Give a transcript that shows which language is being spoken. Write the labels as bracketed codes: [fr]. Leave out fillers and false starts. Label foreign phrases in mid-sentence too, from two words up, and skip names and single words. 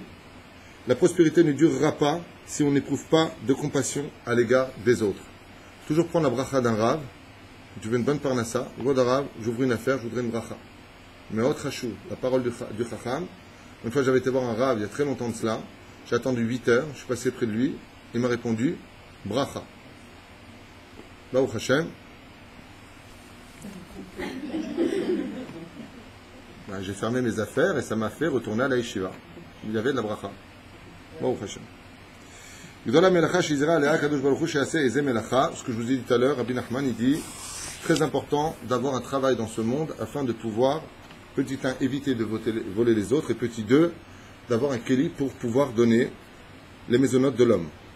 [fr] La prospérité ne durera pas si on n'éprouve pas de compassion à l'égard des autres. Toujours prendre la bracha d'un rave. Tu veux une bonne Parnassa, je vois d'un rave, j'ouvre une affaire, je voudrais une bracha. Mais autre hachou, la parole du Chacham. Une fois j'avais été voir un rave il y a très longtemps de cela. J'ai attendu 8 heures, je suis passé près de lui. Il m'a répondu bracha. [he] ברוך השם. [fr] Ben, j'ai fermé mes affaires et ça m'a fait retourner à la yeshiva. Il y avait de la bracha. [he] ברוך השם. [fr] Ce que je vous ai dit tout à l'heure, Rabbi Nachman il dit très important d'avoir un travail dans ce monde afin de pouvoir, petit 1, éviter de voler les autres et petit 2, d'avoir un kéli pour pouvoir donner les mésonotes de l'homme.